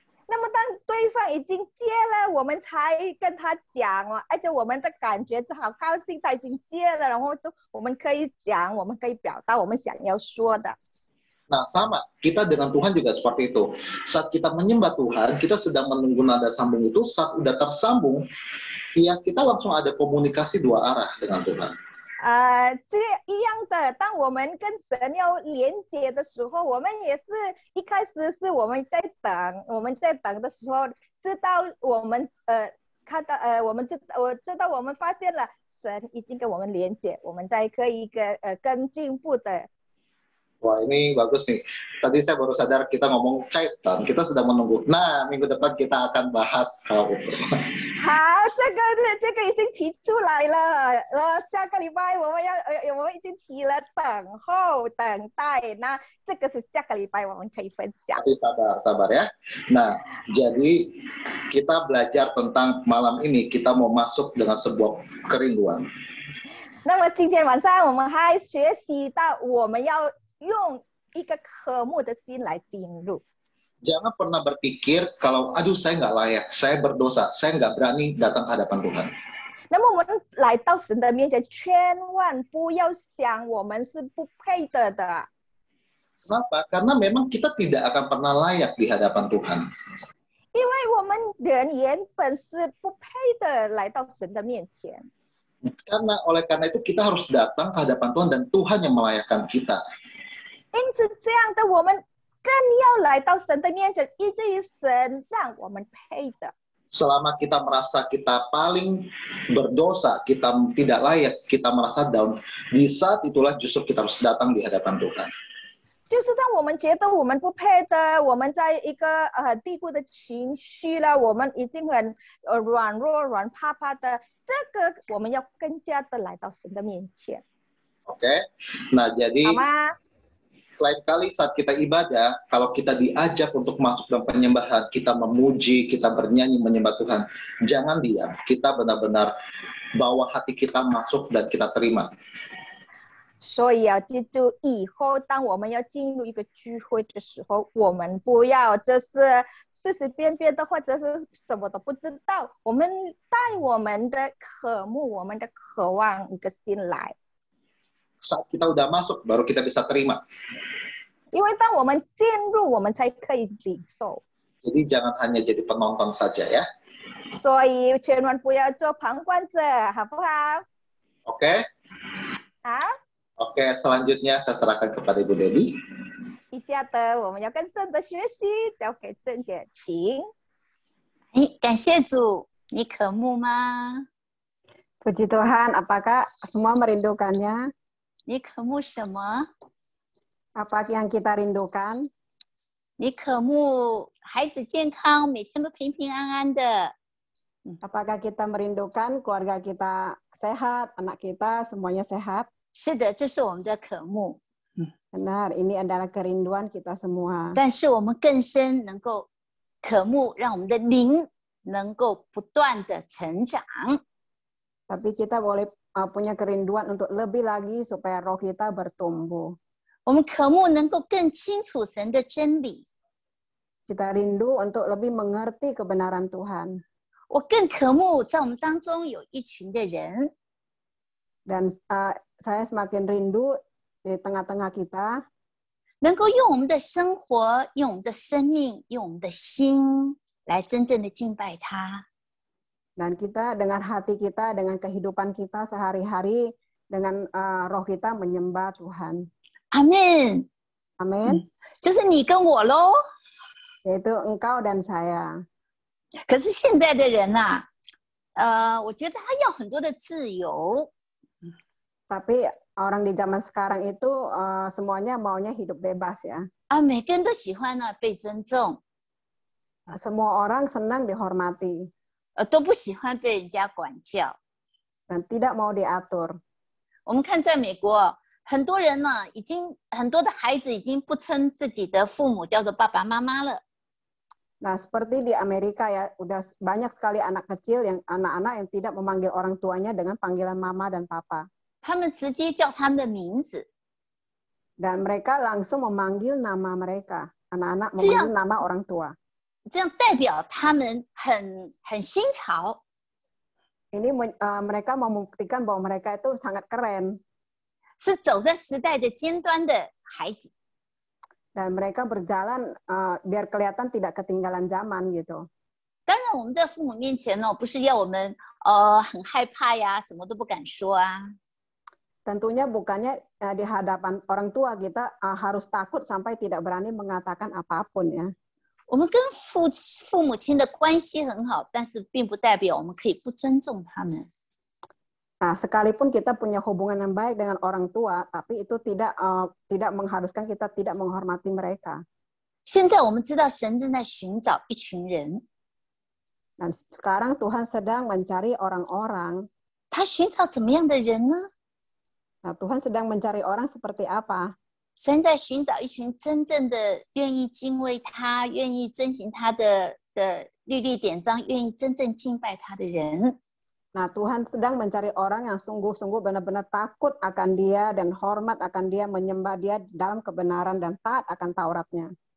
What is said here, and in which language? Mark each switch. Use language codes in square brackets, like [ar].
[zh] 那么当对方已经接了，我们才跟他讲哦，而且我们的感觉就好高兴，他已经接了，然后就我们可以讲，我们可以表达我们想要说的。 [id] Nah sama, kita dengan Tuhan juga seperti itu. Saat kita menyembah Tuhan, kita sedang menunggu nada sambung itu, saat udah tersambung, ya kita langsung ada komunikasi dua arah dengan Tuhan. [zh] 这一样的，当我们跟神要连接的时候，我们也是一开始是我们在等的时候，知道我们看到我知道我们发现了神已经跟我们连接，我们再可以更进步的。 [id] Wah ini bagus nih. Tadi saya baru sadar kita ngomong Caitan, kita sedang menunggu. Nah minggu depan kita akan bahas hal itu. [zh] 好，这个已经提出来了，下个礼拜我们已经提了等候等待，那这个是下个礼拜我们可以分享。 [id] Tapi sabar ya. Nah jadi kita belajar tentang malam ini kita mau masuk dengan sebuah kerinduan. [zh] 那么今天晚上我们还学习到我们要 用一个渴慕的心来进入。 [id] Jangan pernah berpikir kalau aduh saya nggak layak, saya berdosa, saya nggak berani datang ke hadapan Tuhan. [zh] 那么我们来到神的面前，千万不要想我们是不配的。 [id] Kenapa? Karena memang kita tidak akan pernah layak di hadapan Tuhan. [zh] 因为我们人原本是不配的来到神的面前。 [id] Oleh karena itu kita harus datang ke hadapan Tuhan dan Tuhan yang melayakkan kita. [zh] 因此，这样的我们更要来到神的面前，以至于神让我们配的。 [id] Selama kita merasa kita paling berdosa, kita tidak layak, kita merasa down, di saat itulah justru kita harus datang di hadapan Tuhan. [zh] 就是当我们觉得我们不配的，我们在一个低谷的情绪了，我们已经很软弱、软趴趴的，这个我们要更加的来到神的面前。 [id] Oke, nah jadi [zh] 好吗？ [id] lain kali saat kita ibadah, kalau kita diajak untuk masuk dalam penyembahan, kita memuji, kita bernyanyi menyembah Tuhan, jangan diam. Kita benar-benar bawa hati kita masuk dan kita terima. [zh] 所以要记住，以后当我们要进入一个聚会的时候，我们不要就是随随便便的，或者是什么都不知道，我们带我们的渴慕、我们的渴望一个心来。 [id] Saat kita udah masuk, baru kita bisa terima. [zh] 因为当我们进入，我们才可以领受。 [id] Jadi jangan hanya jadi penonton saja ya. [zh] 所以千万不要做旁观者，好不好？ [id] Oke? [zh] 好。 [id] Oke, selanjutnya saya serahkan kepada Ibu Debbie. [zh] 以下的我们要更深的学习，交给郑姐，请。感谢主，你渴慕吗？ [id] Puji Tuhan, apakah semua merindukannya? [zh] 你渴慕什么？ [id] Apa yang kita rindukan? [zh] 你渴慕孩子健康，每天都平平安安的。 [id] Apakah kita merindukan keluarga kita sehat, anak kita semuanya sehat? [zh] 是的，这是我们的渴慕。 [id] Benar, ini adalah kerinduan kita semua. [zh] 但是我们更深能够渴慕，让我们的灵能够不断的成长。 [id] Tapi kita boleh punya kerinduan untuk lebih lagi supaya roh kita bertumbuh. [zh] 我们渴慕能够更清楚神的真理。 [id] Kita rindu untuk lebih mengerti kebenaran Tuhan. [zh] 我更渴慕在我们当中有一群的人， [id] Dan saya semakin rindu di tengah-tengah kita [zh] 能够用我们的生活、用我们的生命、用我们的心来真正的敬拜他。 [id] dan kita dengan hati kita, dengan kehidupan kita sehari-hari, dengan roh kita menyembah Tuhan. [zh] 阿门。 [id] Amin. [zh] 就是你跟我咯。 [id] Yaitu engkau dan saya. [zh] 可是现在的人啊，我觉得他要很多的自由。 [id] Tapi orang di zaman sekarang itu semuanya maunya hidup bebas ya. [zh] 啊，每个人都喜欢呢被尊重， [id] Semua orang senang dihormati [zh] 都不喜欢被人家管教。 [id] dan tidak mau diatur. [zh] 我们看在美国，很多人呢，很多的孩子已经不称自己的父母叫做爸爸妈妈了。 [id] Nah, seperti di Amerika ya, udah banyak sekali anak kecil anak-anak yang tidak memanggil orang tuanya dengan panggilan mama dan papa. [zh] 他们直接叫他们的名字， [id] Dan mereka langsung memanggil nama mereka. Anak-anak memanggil nama orang tua. [zh] 这样代表他们很新潮。 [id] Ini mereka membuktikan bahwa mereka itu sangat keren. [zh] 是走在时代的尖端的孩子。 [id] Dan mereka berjalan biar kelihatan tidak ketinggalan zaman gitu. [zh] 当然，我们在父母面前呢，不是要我们很害怕呀，什么都不敢说啊。 [id] Tentunya bukannya di hadapan orang tua kita harus takut sampai tidak berani mengatakan apapun ya. [zh] 我们跟父母亲的关系很好，但是并不代表我们可以不尊重他们。 [id] Nah, sekalipun kita punya hubungan yang baik dengan orang tua, tapi itu tidak mengharuskan kita tidak menghormati mereka. [zh] 现在我们知道神正在寻找一群人， [id] Dan sekarang Tuhan sedang mencari orang-orang. [zh] 他寻找怎么样的人呢？ [id] Nah, Tuhan sedang mencari orang seperti apa? [zh] 神在寻找一群真正的愿意敬畏他、愿意遵行他的律例典章、愿意真正敬拜他的人。 [id] Nah, Tuhan sedang mencari orang yang sungguh-sungguh benar-benar takut akan Dia dan hormat akan Dia, menyembah Dia dalam kebenaran dan taat akan Tauratnya.